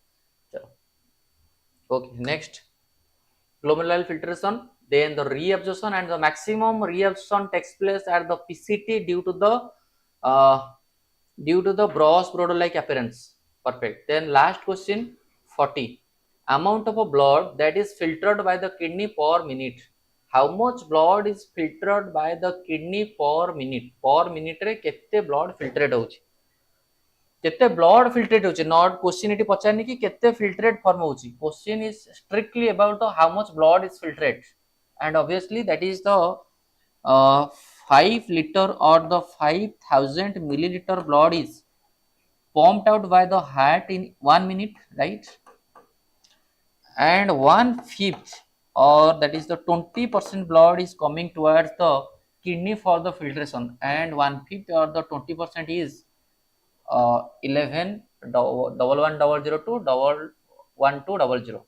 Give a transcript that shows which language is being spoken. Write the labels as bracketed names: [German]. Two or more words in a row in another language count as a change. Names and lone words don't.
[English] Okay, next, glomerular filtration, then the reabsorption, and the maximum reabsorption takes place at the PCT uh, due to the broad like appearance. Perfect. Then last question 40. Amount of a blood that is filtered by the kidney per minute. How much blood is filtered by the kidney per minute? Per minute [Odia] ରେ କେତେ [English] blood filtered [Odia] होची? केते [English] blood filtrate [Odia] होची? [English] not question [Odia] ଇଟି ପଚାରୁନି କି କେତେ [English] filtrate form [Odia] होची. [English] question is strictly about the how much blood is filtrate, and obviously that is the 5 liter or the 5000 milliliter blood is pumped out by the heart in 1 minute, right? And 1/5 or that is the 20% blood is coming towards the kidney for the filtration, and 1/5 or the 20% is 11 11002 11200.